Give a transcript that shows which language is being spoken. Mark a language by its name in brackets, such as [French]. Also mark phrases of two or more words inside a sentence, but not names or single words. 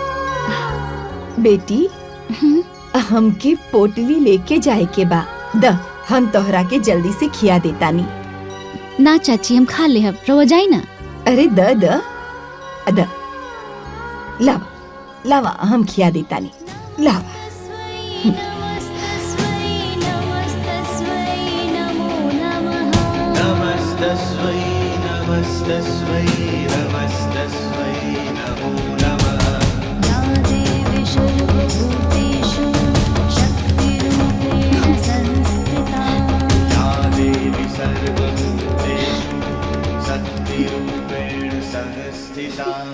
[Bhojpuri] बेटी हमके पोटली लेके जाए के बा। द हम तोहरा के जल्दी से खिया देतानी। ना चाची हम खा ले हम। रवा जाई ना। अरे द द द लावा लावा हम खिया देता नहीं लावा। [Sanskrit] नमस्तस्मै नमस्तस्मै नमस्तस्मै नमो नमः। या देवी सर्वभूतेषु शक्तिरूपेण संस्थिता। या देवी सर्वभूतेषु शक्तिरूपेण संस्थिता।